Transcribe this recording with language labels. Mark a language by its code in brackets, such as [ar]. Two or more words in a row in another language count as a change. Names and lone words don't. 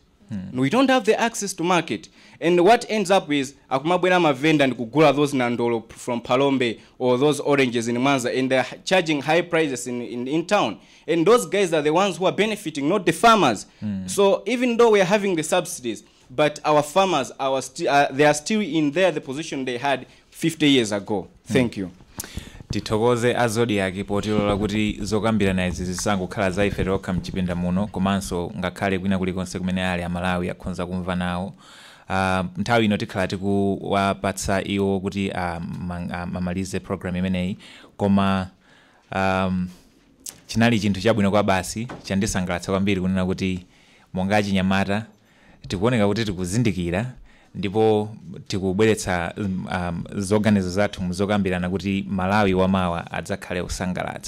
[en] We don't have the access to market. And what ends up is, [ny] akumabwena ma vendor and kugula [en] those nandolo from Palombe or those oranges in Mwanza, and they're charging high prices in town. And those guys are the ones who are benefiting, not the farmers. So even though we are having the subsidies, but our farmers, they are still in the position they had 50 years ago. Thank you. [ny] Tithokoze azodi yake potilola kuti zokambirana izi zisangokhala za ife lokha mchipinda muno komanso ngakhale kwina kulikonse kumene ali Amalawi akhonza kumva nawo. Nthawi ino tikhala tikuwapatsa iwo kuti amalize program imeneyi, koma chinali chinthu chabwino kwa basi chandisangalatsa kwambiri kunena kuti monga achinyamata tikuoneka kuti tikuzindikira ndipo tikubweretsa zoganizo zathu muzokambirana kuti Malawi wamawa adzakhale usangalatsa.